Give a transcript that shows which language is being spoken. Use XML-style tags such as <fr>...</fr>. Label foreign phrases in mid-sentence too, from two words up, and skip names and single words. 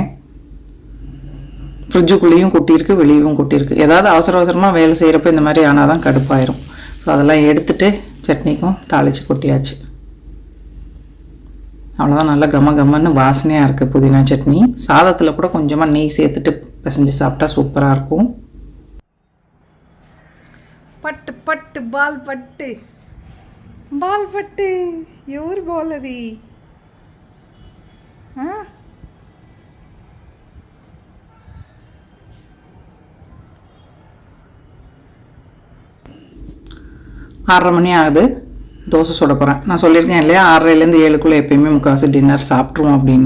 <ta>ஃப்ரிட்ஜுக்குள்ளேயும் கொட்டியிருக்கு, வெளியவும் கொட்டியிருக்கு. ஏதாவது அவசரமாக வேலை செய்கிறப்ப இந்த மாதிரி ஆனால் தான் கடுப்பாயிரும். ஸோ அதெல்லாம் எடுத்துகிட்டு சட்னிக்கும் தாளித்து கொட்டியாச்சு. அவ்வளோதான், நல்லா கம்மன்னு வாசனையாக இருக்குது புதினா சட்னி. சாதத்தில் கூட கொஞ்சமாக நெய் சேர்த்துட்டு பிசைஞ்சு சாப்பிட்டா சூப்பராக இருக்கும்.</ta> <te>పట్టు పట్టు బాల్ పట్టు ఎవరు బాల్ అది?</te> <ta>ஆறரை மணி ஆகுது. தோசை சுட போகிறேன். நான் சொல்லியிருக்கேன் இல்லையா, 6:30லேருந்து 7க்குள்ளே எப்போயுமே முக்கால்வாசி டின்னர் சாப்பிட்ருவோம் அப்படின்னு.</ta>